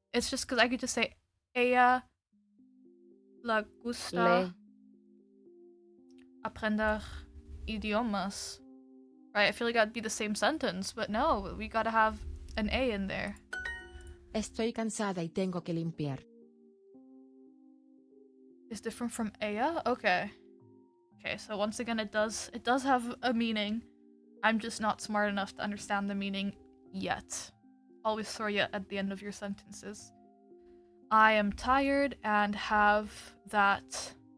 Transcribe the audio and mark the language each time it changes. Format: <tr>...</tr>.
<en>It's just because I could just say</en> <es>ella le gusta le. aprender idiomas. Right?</es> <en>I feel like that'd be the same sentence, but no, we gotta have an A in there.</en> <es>Estoy cansada y tengo que limpiar.</es> <en>Is different from ella? Okay. Okay, so once again it does have a meaning. I'm just not smart enough to understand the meaning yet. Always throw yet at the end of your sentences. I am tired and have that</en>